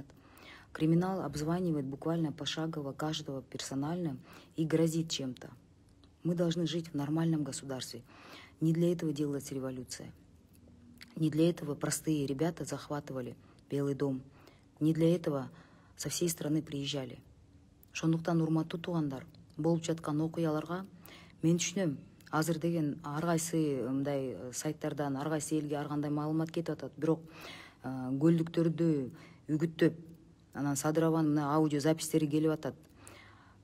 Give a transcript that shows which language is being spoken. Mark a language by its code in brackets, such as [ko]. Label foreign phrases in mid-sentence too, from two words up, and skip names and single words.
[ru] Криминал обзванивает буквально пошагово каждого персонально и грозит чем-то. Мы должны жить в нормальном государстве. Не для этого делалась революция. Не для этого простые ребята захватывали Белый дом. Не для этого со всей страны приезжали. [ky] Шондуктан урматтуу туугандар, болуп жаткан окуяларга мен түшүнөм. Азыр деген ар кайсы мындай сайттардан ар кайсы элге ар кандай маалымат кетип атат. Бирок көлдүктөрдү үгүттөп, анан Садыр Абанын мына аудио запистери келип атат.